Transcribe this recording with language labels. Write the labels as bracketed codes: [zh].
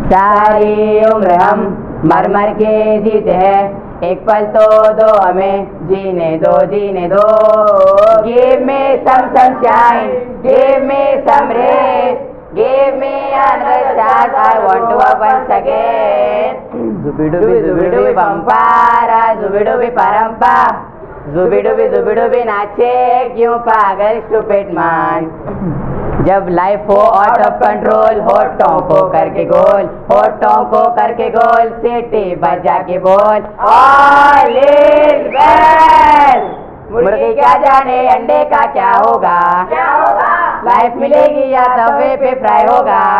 [hi] सारी उम्र हम मर मर के जीते हैं, एक पल तो दो हमें जीने दो, जीने दो। [en] Give me some sunshine, give me some rain, give me another chance, I want to up once again. Zubidubi pampara, zubidubi parampa, zubidubi [hi] नाचे क्यों पागल [en] stupid man। [hi] जब लाइफ हो [en] out of control, [hi] होठों को करके गोल, होठों को करके गोल, सीटी बजा के बोल [en] All is well. [hi] मुर्गी क्या जाने अंडे का क्या होगा, लाइफ मिलेगी या तवे पे फ्राई होगा।